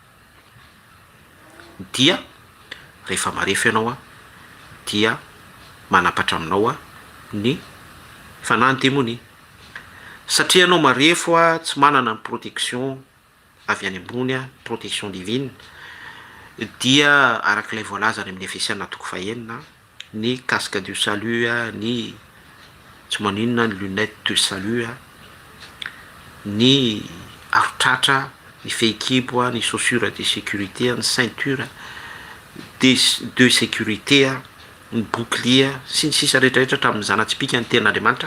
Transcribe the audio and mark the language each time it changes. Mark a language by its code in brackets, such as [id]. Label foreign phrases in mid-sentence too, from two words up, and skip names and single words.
[mg] Dia rehefa marefo ianao a dia manapatra aminao a ny fanantemonia. Satria ianao marefo a tsy manana ny protection avy any ambony a, [fr] protection divine, [mg] dia arak'ilay voalazany amin'ny Efesiana 4:1 ny [fr] casque du salut [mg] a, ny tsy maninona ny [fr] lunette de salut [mg] a, ny arotratra, ny fehikibo a, ny [fr] chaussure de sécurité, [mg] ny [fr] ceinture de sécurité [mg] a, ny bouclier sy ny sisa rehetrarehetra hatramin'ny zanatsipika ny ten'Andriamanitra.